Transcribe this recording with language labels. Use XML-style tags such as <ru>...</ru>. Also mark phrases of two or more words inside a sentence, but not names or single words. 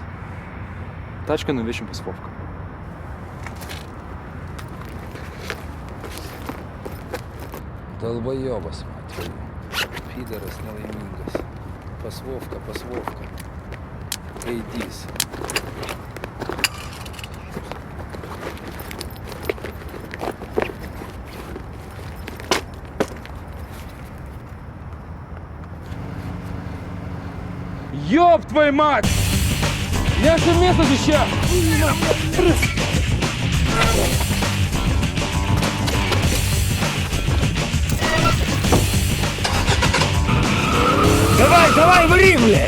<lt>Tačką nuvešim pas Vovką. Dalbajobas, matėjau. Pideras nelaimingas. Pas Vovką, pas Vovką. Gaidys.</lt> <ru>Ёб твою мать! Я же место сейчас! Давай, вари, блядь!</ru>